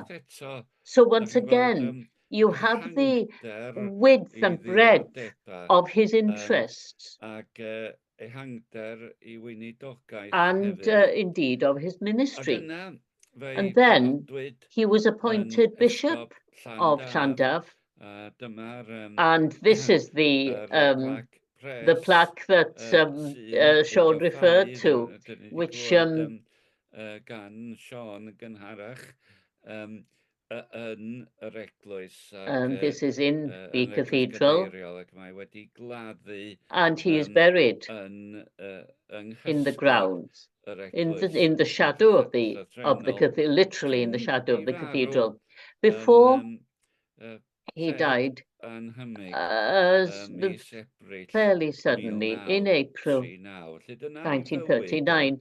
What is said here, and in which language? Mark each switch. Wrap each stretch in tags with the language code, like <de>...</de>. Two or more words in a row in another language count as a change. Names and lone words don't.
<en>So once again, you have the width and breadth of his interests and indeed of his ministry. And then he was appointed Bishop of Llandaf, and this is the plaque that Sean referred to, which</en> <cy>gan Sean gynharach yn yr eglwys.</cy> <en>This is in the cathedral, and he is buried in the grounds, in the shadow of the cathedral, literally in the shadow of the cathedral. Before he died, fairly suddenly in April 1939.</en>